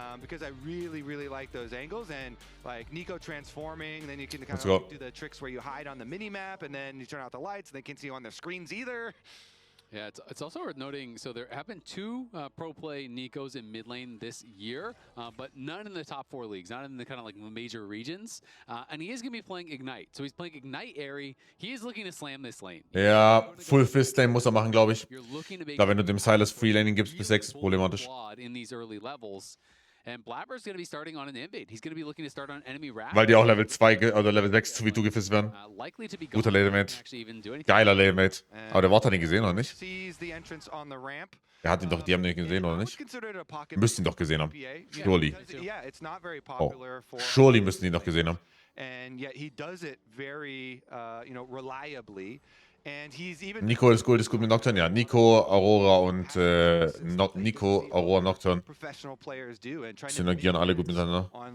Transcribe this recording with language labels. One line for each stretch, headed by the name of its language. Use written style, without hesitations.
English: Because I really like those angles, and like Nico transforming, then you can kind of do the tricks where you hide on the mini-map, and then you turn out the lights, and they can't see you on their screens either. Yeah, it's also worth noting, so there have been 2 pro play Nikos in mid lane this year, but none in the top 4 leagues, not in the kind of like major regions. And he is going to be playing Ignite. So he's playing Ignite Airy. He is looking to slam this lane.
German: Ja, Full Fist Lane muss er machen, glaube ich. Da wenn du dem Silas Free Laning gibst bis 6, ist problematisch.
English: In these early levels. And Blabber's going to be starting on an invade. He's going to be looking to start on enemy wrath.
German: Weil die auch Level 2 oder Level 6 2v2 gefisst werden. Guter Lanemate. Geiler Lanemate. Aber der Wort hat ihn gesehen, oder nicht? Er hat ihn doch, die haben ihn gesehen, oder nicht? Müssten ihn doch gesehen haben. Surely. Oh. Surely müssten ihn doch gesehen haben.
English: And yet he does it very, you know, reliably.
German: Nico ist gut mit Nocturne, ja. Nico, Aurora und Nico, Aurora, Nocturne synergieren alle gut miteinander.